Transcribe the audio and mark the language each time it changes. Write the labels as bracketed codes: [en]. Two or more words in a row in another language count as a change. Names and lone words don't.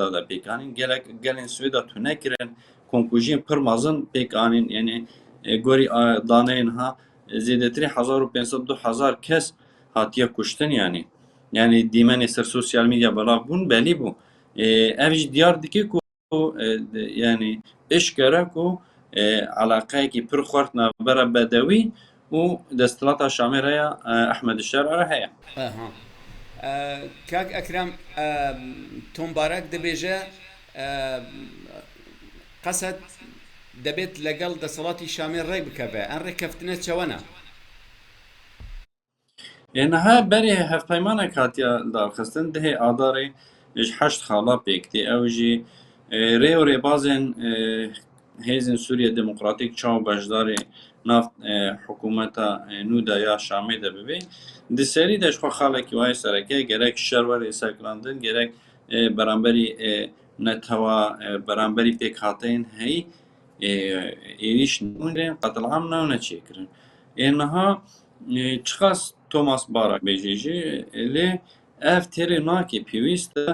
[ku] de pêkanîn gelên Swêda tune kirin konkûjiyên pir mezin pêkanîn yanî gorî daneyên ha zêdetirî 1500-2000 kes hatiye kuştin yanî yanî dîmenê ser sosyal medya belav bûn belî bû ev jî diyar dike ku yanî eşkere ku alaqeyekî pir xwert navbera bedewî û desthilata Şamê re ya Ehmedî Şerê re heye کاک ئەکرام تۆمبارەک دەبێژە قەسەد دەبێت لەگەڵ دەسەڵاتی شامێ ڕێ بکەبێ ئەم ڕێکەفتنە چەوەنە niha berê hevpeymanek hatiye darxistin dihê adarê ji heşt xala pêktî ew jî rê û rêbazên hêzên Sûriya Demokratîk çaw beşdarê nav hikûmeta nû de ya Şamê de bibe di serî de ji xwe xalekî wayê sereke gerek şer werê sekrandin gerek beramberî nethewa beramberî pêkhateyên heyî êriş nûrên qetil'am newne çêkirin niha çiqas Thomas Barak bêje jî lê ev têrê nake pêwîst e